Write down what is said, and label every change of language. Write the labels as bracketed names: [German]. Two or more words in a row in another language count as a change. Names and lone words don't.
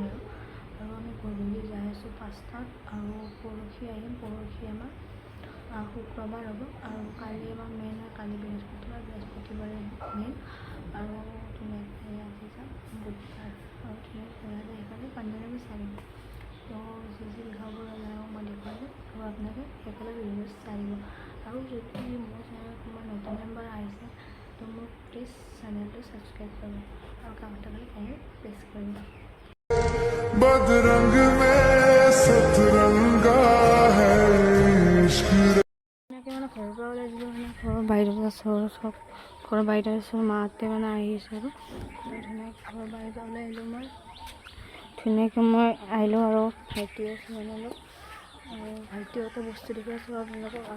[Assamese] আৰু আমি গধূলি যাই আছোঁ 5টাত আৰু পৰহি আহিম পৰহি আমাৰ শুক্ৰবাৰ হ'ব আৰু কালি আমাৰ মেইন হয় কালি বৃহস্পতিবাৰে মেইন আৰু ধুনীয়াকৈ আজি যাম বুধবাৰ আৰু ধুনীয়াকৈ সেইকাৰণে পাঞ্জাবী চাৰিম তো যি দেখাব লাগে মই দেখুৱাই দিম আৰু আপোনালোকে সেইফালে ভিডিঅ' চাই দিব আৰু যদি মোৰ চেনেলত কোনোবা নতুন মেম্বাৰ আহিছে তো মোক প্লিজ চেনেলটো ছাবস্ক্ৰাইব কৰিব আৰু কামটা খালি প্ৰেছ কৰিব [Hindi] बदरंग में सतरंगा है इश्क [Assamese] এনেকৈ মানে ঘৰৰ পৰা ওলাই দিলোঁ মানে ঘৰৰ বাহিৰত আছোঁ আৰু চব ঘৰৰ বাহিৰত আছোঁ মাহঁতে মানে আহিছে আৰু ধুনীয়াকৈ ঘৰৰ বাহিৰত ওলাই আহিলোঁ মই ধুনীয়াকৈ মই আহিলোঁ আৰু ভাইটি আছে মানে অলপ আৰু ভাইটিহঁতে বস্তু দেখুৱাই আছোঁ আপোনালোকক আৰু